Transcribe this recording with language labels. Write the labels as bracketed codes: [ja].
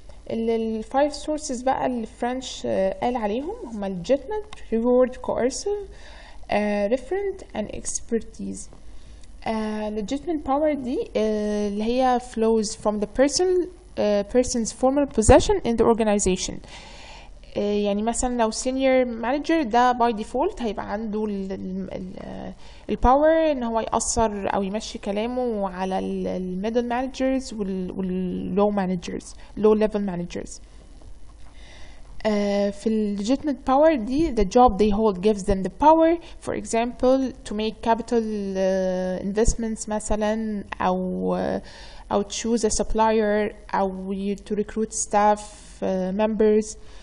[en] ال 5 sources [ar] بقى اللي فرنش قال عليهم هما [en] legitimate, reward, coercive, referent and expertise. legitimate power [ar] دي اللي هي [en] flows from the person's formal possession in the organization. [ar] يعني مثلا لو senior manager ده [en] by default [ar] هيبقى عنده ال power ان هو يأثر او يمشي كلامه على ال [en] middle managers [ar] وال [en] low managers, low level managers. [ar] في ال [en] legitimate power دي the job they hold gives them the power, for example to make capital investments [ar] مثلا أو [en] choose a supplier أو to recruit staff members.